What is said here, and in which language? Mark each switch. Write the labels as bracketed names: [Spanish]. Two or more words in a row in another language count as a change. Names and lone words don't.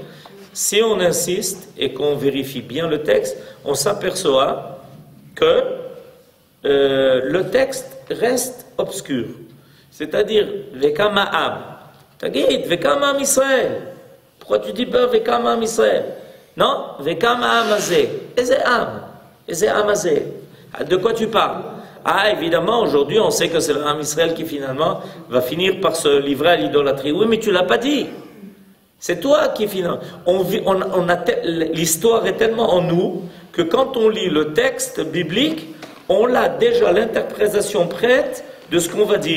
[French] Si on insiste et qu'on vérifie bien le texte, on s'aperçoit que le texte reste obscur. C'est-à-dire, [Hebrew] ויקם העם. תגיד, ויקם העם ישראל. Pourquoi tu dis pas ויקם העם ישראל? Non, ויקם העם הזה. איזה העם. איזה העם הזה. [French] De quoi tu parles? Ah, évidemment, aujourd'hui, on sait que c'est l' [Hebrew] העם ישראל [French] qui finalement va finir par se livrer à l'idolâtrie. Oui, mais tu l'as pas dit. C'est toi qui finalement. L'histoire est tellement en nous que quand on lit le texte biblique, on a déjà l'interprétation prête de ce qu'on va dire.